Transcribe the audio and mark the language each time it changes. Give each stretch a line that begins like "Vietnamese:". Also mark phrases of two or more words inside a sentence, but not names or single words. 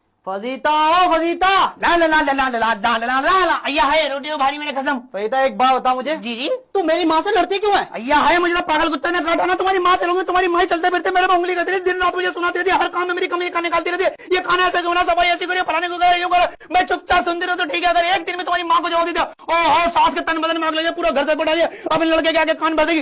Hindi: फजीता ओ फजीता। ला ला ला ला ला ला ला ला ला ला। अय्या है रोटी हो भारी मेरे कसम। फजीता एक बात बता मुझे, जी जी। तू मेरी माँ से लड़ती क्यों है? अय्या है मुझे तो पागल कुत्ते ने काटा ना, तुम्हारी माँ से लूंगी, तुम्हारी माँ ही चलते फिरते मेरे पे उंगली करती रहती, दिन रात मुझे सुनाती रहती, हर काम में मेरी कमी निकालती रहती है। ये खाना ऐसा क्यों ना, सफाई ऐसी करिए, फलाने को करो, यूं करो। मैं चुपचाप सुनती रहती हूँ, ठीक है। अगर एक दिन में तुम्हारी माँ को जवाब दिया, ओहो सास के तन बदन में आग लगे, पूरा घर से बढ़ा दिया, अपने लड़के के आगे कान भर देगी।